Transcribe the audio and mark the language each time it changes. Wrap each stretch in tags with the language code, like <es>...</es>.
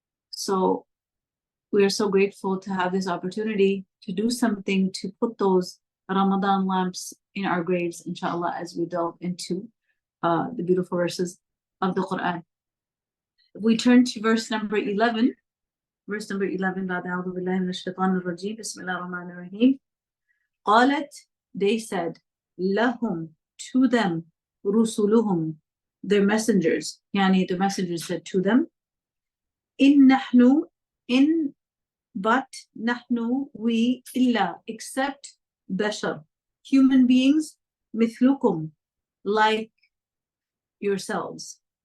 <en>So we are so grateful to have this opportunity to do something to put those Ramadan lamps in our graves, inshallah, as we delve into the beautiful verses of the Quran. We turn to verse number 11. Verse number 11,</en> <ar>بعد أعوذ بالله من الشيطان الرجيم بسم الله الرحمن الرحيم. قالت,</ar> <en>they said,</en> <ar>لهم,</ar> <en>to them,</en> <ar>رسلهم,</ar> <en>their messengers, yani the messengers said to them,</en> <ar>إن نحن,</ar> <en>in, but,</en> <ar>نحن,</ar> <en>we,</en> <ar>إلا,</ar> <en>except, bashar, human beings,</en> <ar>مثلكم,</ar> <en>like yourselves.</en>